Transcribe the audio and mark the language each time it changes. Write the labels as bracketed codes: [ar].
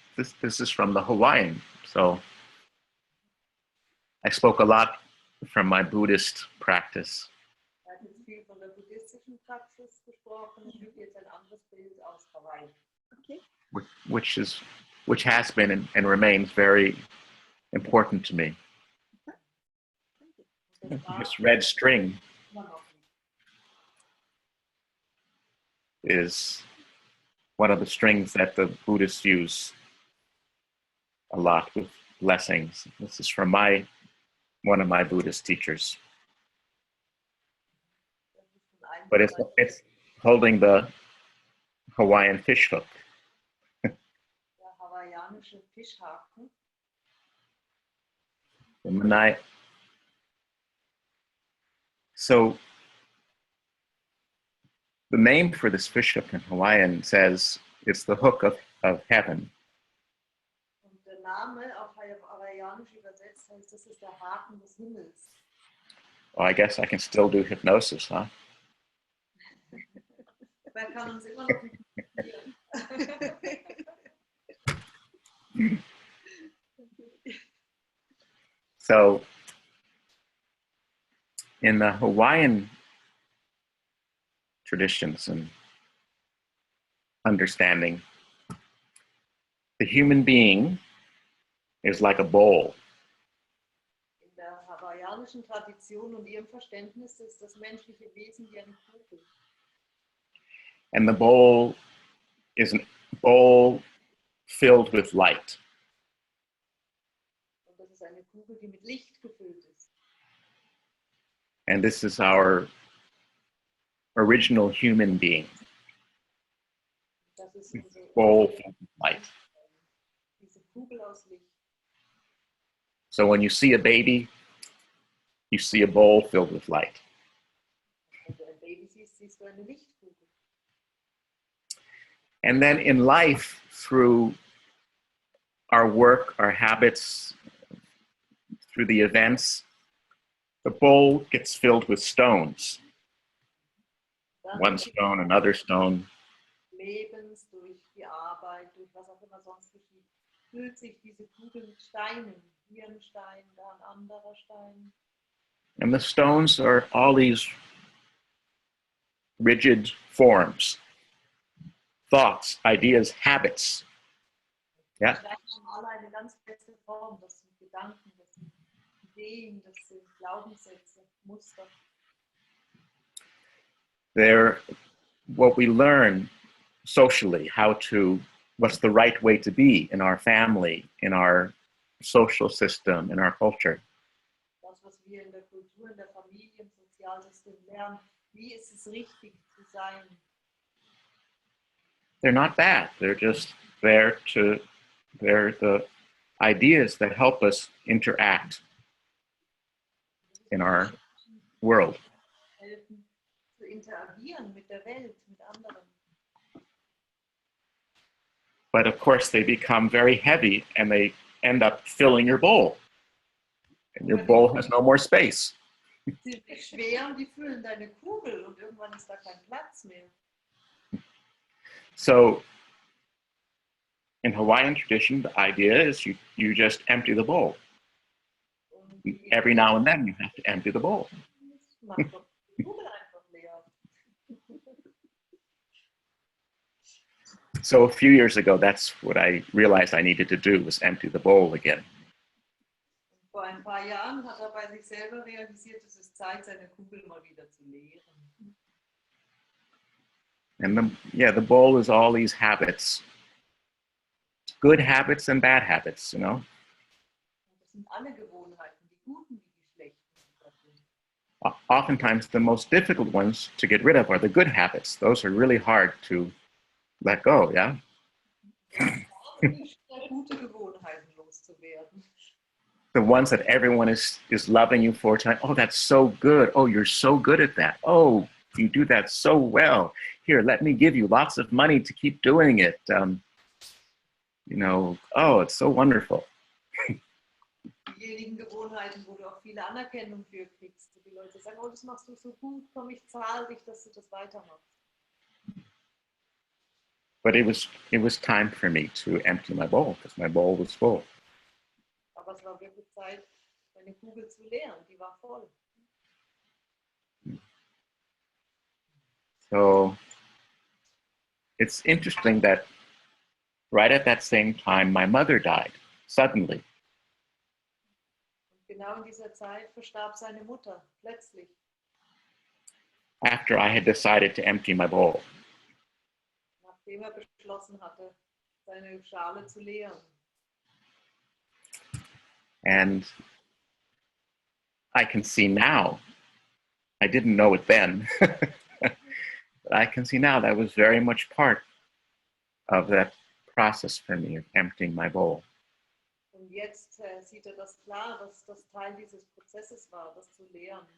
[en] This is from the Hawaiian. So I spoke a lot from my Buddhist practice. [de] Er hat jetzt viel von der buddhistischen Praxis gesprochen und gibt jetzt ein anderes Bild aus Hawaii. Okay. [en] Which has been and remains very important to me. This red string is one of the strings that the Buddhists use a lot with blessings. This is from one of my Buddhist teachers. But it's holding the Hawaiian fish hook. [de] Der hawaiianische Fischhaken. [en] So the name for this fish hook in Hawaiian says it's the hook of heaven. [de] Und der Name auf hawaiianisch übersetzt heißt, das ist der Haken des Himmels. [en] Well, I guess I can still do hypnosis, huh? [de] Dabei kann man es immer noch hypnotisieren. [en] So in the Hawaiian traditions and understanding, the human being is like a bowl. [de] In der hawaiianischen Tradition und ihrem Verständnis ist das menschliche Wesen wie eine Kugel. [en] And the bowl is a bowl filled with light. [de] Und das ist eine Kugel, die mit Licht gefüllt ist. [en] And this is our original human being. [de] Das ist unsere [en] Bowl filled with light. [de] diese Kugel aus Licht. [en] So when you see a baby, you see a bowl filled with light. [de] Wenn du ein Baby siehst, siehst du eine Lichtkugel. [en] And then in life, through our work, our habits, through the events, the bowl gets filled with stones. [de] Dann [en] One stone, another stone. [de] Lebens, durch die Arbeit, durch was auch immer sonst geschieht, füllt sich diese Kugel mit Steinen. Hier ein Stein, da ein anderer Stein. [en] And the stones are all these rigid forms, thoughts, ideas, habits. [de] Die Yeah. Steine haben alle eine ganz feste Form. Das sind Gedanken, das sind Ideen, das sind Glaubenssätze, Muster. [en] They're what we learn socially, what's the right way to be in our family, in our social system, in our culture. [de] Das, was wir in der Kultur, in der Familie, im Sozialsystem lernen, wie ist es richtig zu sein? [en] They're not bad. They're just they're the ideas that help us interact in our world. [de] Helfen zu interagieren mit der Welt, mit anderen. [en] But of course, they become very heavy and they end up filling your bowl. And your bowl has no more space. [de] Ziemlich schwer und die füllen deine Kugel und irgendwann ist da kein Platz mehr. [en] So in Hawaiian tradition, the idea is you just empty the bowl. [de] Und [en] Every now and then you have to empty the bowl. [de] mach doch die Kugel einfach leer. [en] So a few years ago, that's what I realized I needed to do, was empty the bowl again. [de] Vor ein paar Jahren hat er bei sich selber realisiert, es ist Zeit, seine Kugel mal wieder zu leeren. [en] And the bowl is all these habits, good habits and bad habits, you know. [de] Und das sind alle Gewohnheiten, die guten wie die schlechten. [en] Oftentimes the most difficult ones to get rid of are the good habits. Those are really hard to let go, yeah? [de] Nicht sehr gute Gewohnheiten loszuwerden. [en] The ones that everyone is loving you for, telling, oh, that's so good. Oh, you're so good at that. Oh, you do that so well. Here, let me give you lots of money to keep doing it. You know, oh, it's so wonderful. [de] Diejenigen Gewohnheiten, wo du auch viele Anerkennung für kriegst. Wo die Leute sagen, oh, das machst du so gut, komm, ich zahle dich, dass du das weitermachst. [en] But it was time for me to empty my bowl because my bowl was full. [de] Aber es war wirklich Zeit, meine Kugel zu leeren, die war voll. [en] So it's interesting that right at that same time, my mother died suddenly. [de] Und genau in dieser Zeit verstarb seine Mutter, plötzlich. [en] After I had decided to empty my bowl. [de] Nachdem er beschlossen hatte, seine Schale zu leeren. [en] And I can see now, I didn't know it then, but I can see now that was very much part of that process for me of emptying my bowl. [de] Und jetzt sieht er das klar, dass das Teil dieses Prozesses war, das zu leeren.